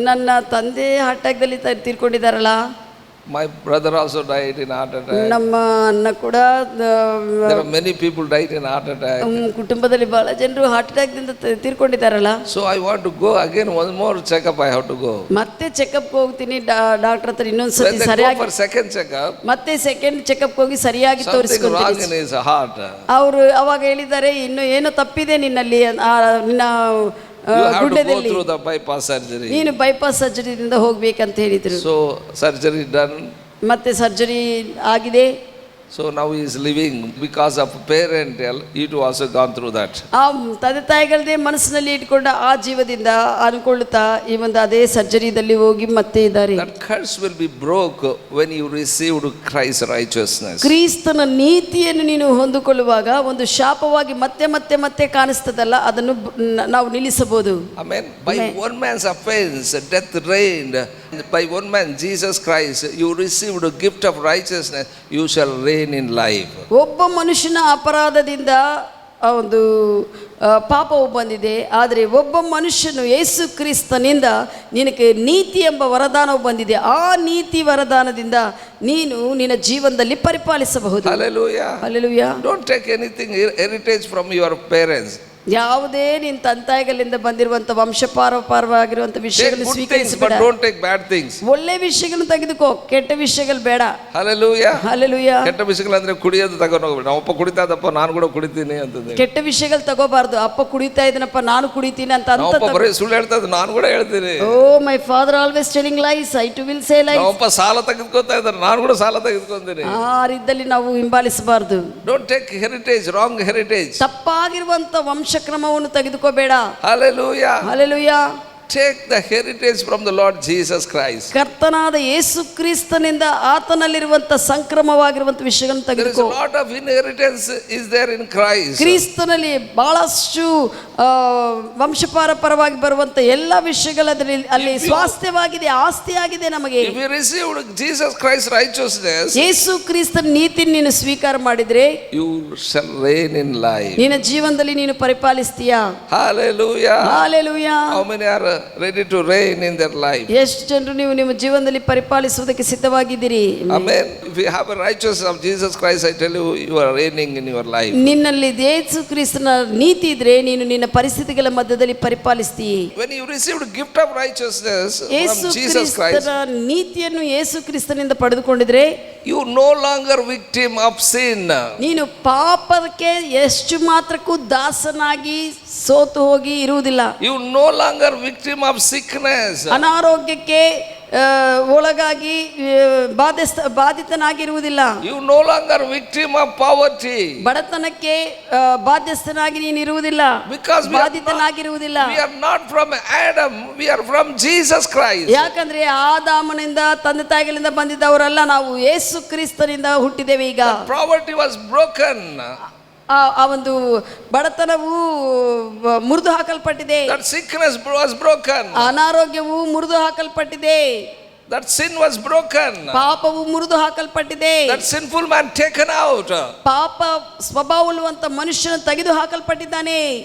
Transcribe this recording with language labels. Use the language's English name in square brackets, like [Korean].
[Kannada] ನನ್ನ ತಂದೆ heart ಅಟ್ಯಾಕ್ದಲ್ಲಿ ತೀರ್ಕೊಂಡಿದ್ದಾರಲ್ಲ, [English] My brother also died in heart attack. [Kannada] ನಮ್ಮ ಅಣ್ಣ ಕೂಡ, [English] There are many people died in heart attack. [Kannada] ಕುಟುಂಬದಲ್ಲಿ ಬಹಳ ಜನರು heart ಅಟ್ಯಾಕ್ದಿಂದ ತೀರ್ಕೊಂಡಿದ್ದಾರಲ್ಲ. [English] So I want to go again, one more checkup I have to go. [Kannada] ಮತ್ತೆ checkup ಹೋಗ್ತೀನಿ doctor ಹತ್ರ [English] When [Kannada] ಇನ್ನೊಂದ್ಸತಿ [English] they go [Kannada] ಸರಿಯಾಗಿ. [English] for second checkup, [Kannada] ಮತ್ತೆ ಸೆಕೆಂಡ್ ಚೆಕಪ್ ಹೋಗಿ ಸರಿಯಾಗಿ [English] something wrong [Kannada] ತೋರಿಸ್ಕೊಂತೀನಿ. [English] in his heart. [Kannada] ಅವರು ಅವಾಗ ಹೇಳಿದ್ದಾರೆ ಇನ್ನು ಏನೋ ತಪ್ಪಿದೆ ನಿನ್ನಲ್ಲಿ, ನಿನ್ನ [English] You have to go [Kannada] ಗುಡ್ಡದಲ್ಲಿ [English] through the bypass surgery. [Kannada] ನೀನು ಬೈಪಾಸ್ ಸರ್ಜರಿಯಿಂದ ಹೋಗ್ಬೇಕಂತ ಹೇಳಿದ್ರು. [English] So surgery done. [Kannada] ಮತ್ತೆ ಸರ್ಜರಿ ಆಗಿದೆ. [English] So now he is living because of parent. He too also gone through that. [Kannada] ಆ ತಂದೆ ತಾಯಿಗಳದೇ ಮನಸ್ಸಿನಲ್ಲಿ ಇಟ್ಕೊಂಡ ಆ ಜೀವದಿಂದ ಅನ್ಕೊಳ್ಳುತ್ತಾ ಈ ಒಂದು ಅದೇ ಸರ್ಜರಿದಲ್ಲಿ ಹೋಗಿ ಮತ್ತೆ ಇದ್ದಾರೆ. [English] That curse will be broke when you received Christ's righteousness. [Kannada] ಕ್ರಿಸ್ತನ ನೀತಿಯನ್ನು ನೀನು ಹೊಂದಿಕೊಳ್ಳುವಾಗ ಒಂದು ಶಾಪವಾಗಿ ಮತ್ತೆ ಮತ್ತೆ ಮತ್ತೆ ಕಾಣಿಸ್ತದಲ್ಲ, ಅದನ್ನು ನಾವು ನಿಲ್ಲಿಸಬಹುದು. [English] Amen. By one man's offense, death reigned. By one man, Jesus Christ, you received a gift of righteousness. You shall reign in life. [Kannada] ಒಬ್ಬ ಮನುಷ್ಯನ ಅಪರಾಧದಿಂದ ಆ ಒಂದು ಪಾಪವು ಬಂದಿದೆ, ಆದರೆ ಒಬ್ಬ ಮನುಷ್ಯನು ಯೇಸು ಕ್ರಿಸ್ತನಿಂದ ನಿನಗೆ ನೀತಿ ಎಂಬ ವರದಾನವು ಬಂದಿದೆ. ಆ ನೀತಿ ವರದಾನದಿಂದ ನೀನು ನಿನ್ನ ಜೀವನದಲ್ಲಿ ಪರಿಪಾಲಿಸಬಹುದು. [English] Hallelujah. Hallelujah. Don't take anything heritage from your parents. [Kannada] ಯಾವುದೇ ನಿನ್ನ ತಂತಾಯಿಗಳಿಂದ ಬಂದಿರುವಂತ ವಂಶಪಾರವಾಗಿರುವಂತ ವಿಷಯಗಳನ್ನು ಸ್ವೀಕರಿಸಬೇಡ. [English] Don't take bad things. [Kannada] ಒಳ್ಳೆ ವಿಷಯಗಳನ್ನು ತೆಗೆದುಕೋ, ಕೆಟ್ಟ ವಿಷಯಗಳು ಬೇಡ. [English] Hallelujah. Hallelujah. [Kannada] ಕೆಟ್ಟ ವಿಷಯಗಳು ಅಂದ್ರೆ ಕುಡಿಯೋದು ತಗೊಂಡು ಹೋಗ್ಬೇಡ. ಅಪ್ಪ ಕುಡಿತಾ ಇದ್ದಪ್ಪ ನಾನು ಕೂಡ ಕುಡಿತೀನಿ ಅಂತಂದ್ರೆ ಕೆಟ್ಟ ವಿಷಯಗಳು ತಗೋಬಾರ್ದು. ಅಪ್ಪ ಕುಡಿತಾ ಇದ್ದನಪ್ಪ ನಾನು ಕುಡಿತೀನಿ ಅಂತ ಬರೀ ಸುಳ್ಳು ಹೇಳ್ತಾ ಇದ್ದ ನಾನು ಕೂಡ ಹೇಳ್ತೀನಿ. [English] Oh my father always telling lies, I too will say lies. [Kannada] ಅಪ್ಪ ಸಾಲ ತೆಗೆದುಕೊತಾ ಇದ್ದಾರೆ, ನಾನು ಕೂಡ ಸಾಲ ತೆಗೆದುಕೊಂತೀನಿ. ಆ ರೀತಿಯಲ್ಲಿ ನಾವು ಹಿಂಬಾಲಿಸಬಾರ್ದು. [English] Don't take heritage, wrong heritage. [Kannada] ತಪ್ಪಾಗಿರುವಂತ ವಂಶಕ್ರಮವನ್ನು ತೆಗೆದುಕೋಬೇಡ. [English] Hallelujah. Hallelujah. Take the heritage from the Lord Jesus Christ. [Kannada] ಕರ್ತನಾದ ಯೇಸು ಕ್ರಿಸ್ತನಿಂದ ಆತನಲ್ಲಿರುವಂತ ಸಂಕ್ರಮವಾಗಿರುವಂತ ವಿಷಯಗಳನ್ನು [English] There is [Kannada] ತೆಗೆದುಕೋ. [English] a lot of inheritance is there in Christ. [Kannada] ಕ್ರಿಸ್ತನಲ್ಲಿ ಬಹಳಷ್ಟು ವಂಶಪಾರಪರವಾಗಿ ಬರುವಂತ ಎಲ್ಲ ವಿಷಯಗಳಲ್ಲಿ ಅಲ್ಲಿ ಸ್ವಾಸ್ಥ್ಯವಾಗಿದೆ, ಆಸ್ತಿಯಾಗಿದೆ ನಮಗೆ. [English] If you received Jesus Christ's righteousness, [Kannada] ಯೇಸು ಕ್ರಿಸ್ತನ ನೀತಿಯನ್ನು ನೀನು ಸ್ವೀಕಾರ ಮಾಡಿದ್ರೆ [English] you shall reign in life. [Kannada] ನಿನ್ನ ಜೀವನದಲ್ಲಿ ನೀನು ಪರಿಪಾಲಿಸ್ತೀಯಾ? [English] Hallelujah. Hallelujah. How many are ready to reign in their life? [Kannada] ಎಷ್ಟು ಜನರು ನೀವು ನಿಮ್ಮ ಜೀವನದಲ್ಲಿ ಪರಿಪಾಲಿಸುವುದಕ್ಕೆ ಸಿದ್ಧವಾಗಿದ್ದೀರಿ? [English] Amen. If you have a righteousness of Jesus Christ, I tell you, you are reigning in your life. [Kannada] ನಿನ್ನಲ್ಲಿ ಯೇಸು ಕ್ರಿಸ್ತನ ನೀತಿ ಇದ್ರೆ ನೀನು ನಿನ್ನ ಪರಿಸ್ಥಿತಿಗಳ ಮಧ್ಯದಲ್ಲಿ ಪರಿಪಾಲಿಸ್ತೀಯ. [English] When you received a gift of righteousness [Kannada] Yesu [English] from Jesus Christ, [Kannada] ಕ್ರಿಸ್ತನ ನೀತಿಯನ್ನು ಯೇಸು ಕ್ರಿಸ್ತನಿಂದ ಪಡೆದುಕೊಂಡಿದ್ರೆ [English] you no longer victim of sin. [Kannada] ನೀನು ಪಾಪಕ್ಕೆ ಎಷ್ಟು ಮಾತ್ರಕ್ಕೂ ದಾಸನಾಗಿ ಸೋತು ಹೋಗಿ ಇರುವುದಿಲ್ಲ. [English] You no longer victim of sickness. [Kannada] ಅನಾರೋಗ್ಯಕ್ಕೆ ಒಳಗಾಗಿ ಬಾಧಿತನಾಗಿರುವುದಿಲ್ಲ. [English] You no longer victim of poverty. [Kannada] ಬಡತನಕ್ಕೆ ಬಾಧ್ಯಸ್ಥನಾಗಿ ನೀನು ಇರುವುದಿಲ್ಲ, [English] Because [Kannada] ಬಾಧಿತನಾಗಿರುವುದಿಲ್ಲ. [English] we are not from Adam, we are from Jesus Christ. [Kannada] ಯಾಕಂದ್ರೆ ಆದಾಮನಿಂದ ತಂದೆ ತಾಯಿಗಳಿಂದ ಬಂದಿದ್ದವರಲ್ಲ, ನಾವು ಯೇಸು ಕ್ರಿಸ್ತನಿಂದ ಹುಟ್ಟಿದ್ದೇವೆ. ಈಗ [English] Poverty was broken. [Kannada] ಆ ಒಂದು ಬಡತನವು ಮುರಿದು ಹಾಕಲ್ಪಟ್ಟಿದೆ. [English] That sickness was broken. [Kannada] ಅನಾರೋಗ್ಯವು ಮುರಿದು ಹಾಕಲ್ಪಟ್ಟಿದೆ. [English] That sin was broken. [Kannada] ಪಾಪವು ಮುರಿದು ಹಾಕಲ್ಪಟ್ಟಿದೆ. [English] That sinful man taken out. [Kannada] ಪಾಪ ಸ್ವಭಾವವುಳ್ಳುವಂತ ಮನುಷ್ಯನ ತೆಗೆದು ಹಾಕಲ್ಪಟ್ಟಿದ್ದಾನೆ.